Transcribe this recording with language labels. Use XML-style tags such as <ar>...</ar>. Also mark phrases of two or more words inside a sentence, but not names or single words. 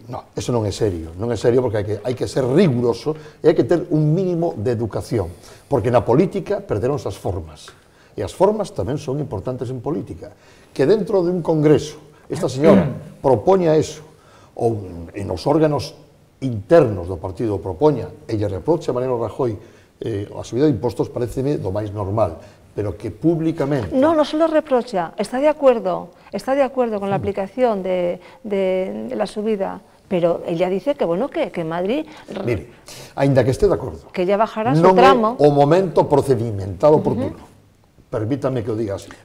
<gl>No, eso non é serio, non é serio, porque hai que ser riguroso e hai que ter un mínimo de educación, porque na política perderonse as formas, e as formas tamén son importantes en política. Que</gl> <es>dentro de un congreso</es> <gl>esta señora propoña eso, ou en os órganos internos do partido propoña e lle reproche a Mariano Rajoy a subida de impostos, pareceme do máis normal, pero que públicamente...</gl> <es>No, no se lo reprocha, está de acuerdo con la aplicación de la subida, pero ella dice que, bueno, que Madrid...</es> <gl>Mire, aínda que este de acordo,</gl> <es>que ya bajará su tramo...</es> <gl>Non é o momento procedimental oportuno.</gl> <es>Permítame que lo diga así.</es>